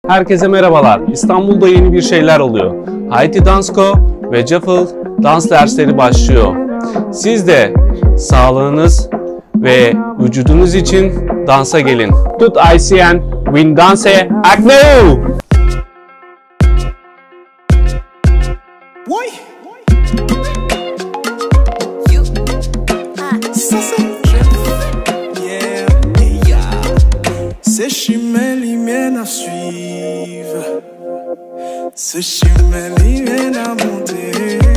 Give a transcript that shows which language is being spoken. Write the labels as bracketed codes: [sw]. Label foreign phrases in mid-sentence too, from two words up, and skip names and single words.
[tr] Herkese merhabalar. İstanbul'da yeni bir şeyler oluyor. Haiti Dansco ve Shuffle dans dersleri başlıyor. Siz de sağlığınız ve vücudunuz için dansa gelin. [ht] Tout haïtien, win danse avec nous! C'est chemin li mène à suivre, ce chemin li mène à monter,